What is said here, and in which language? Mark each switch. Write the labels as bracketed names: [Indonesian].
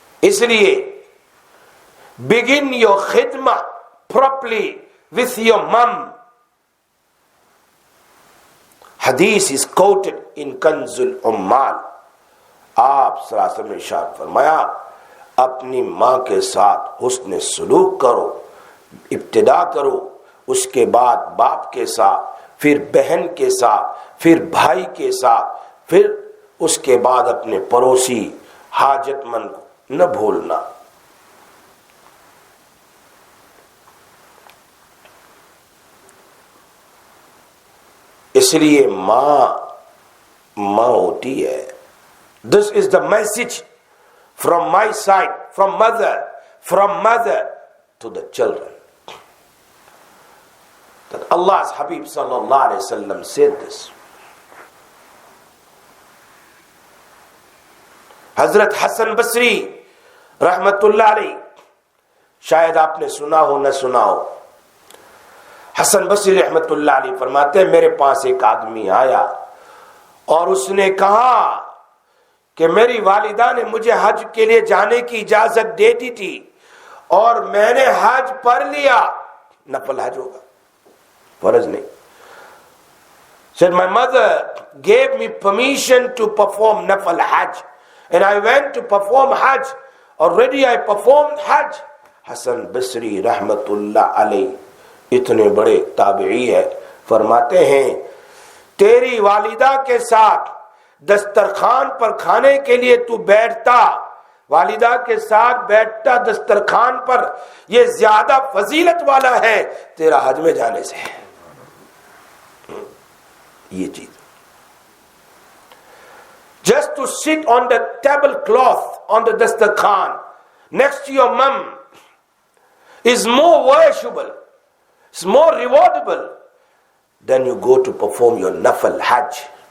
[Urdu] اس لیے [English] begin your khidmah properly with your mom. [Urdu] حدیث [English] is quoted in [Urdu] کنز العمال. آپ صلی اللہ علیہ وسلم نے ارشاد فرمایا اپنی ماں کے ساتھ حسن سلوک کرو، ابتدا کرو، اس کے بعد باپ کے ساتھ، پھر بہن کے ساتھ، پھر بھائی کے ساتھ، پھر اس کے بعد اپنے پڑوسی حاجت مند کو نہ بھولنا. اس لیے ماں ہوتی ہے. [English] This is the message from my side, from mother to the children. That Allah's Habib sallallahu alaihi wasallam said this. [Urdu] حضرت حسن بصری رحمت اللہ علیہ، شاید آپ نے سنا ہو نہ سنا ہو، حسن بصری رحمت اللہ علیہ فرماتے ہیں میرے پاس ایک آدمی آیا اور اس نے کہا کہ میری والدہ نے مجھے حج کے لیے جانے کی اجازت دے دی تھی اور میں نے حج پڑھ لیا. نفل حج ہوگا، فرض نہیں. [English] Said my mother gave me permission to perform nafal hajj and I went to perform hajj. Already I performed hajj. [Urdu] حسن بصری رحمت اللہ علیہ اتنے بڑے تابعی ہے، فرماتے ہیں تیری والدہ کے ساتھ دسترخوان پر کھانے کے لیے تو بیٹھتا، والدہ کے ساتھ بیٹھتا دسترخوان پر، یہ زیادہ فضیلت والا ہے تیرا حج میں جانے سے. یہ چیز [English] just to sit on the tablecloth on the dastarkhan next to your mom is more worshipable, it's more rewardable than you go to perform your nafal hajj.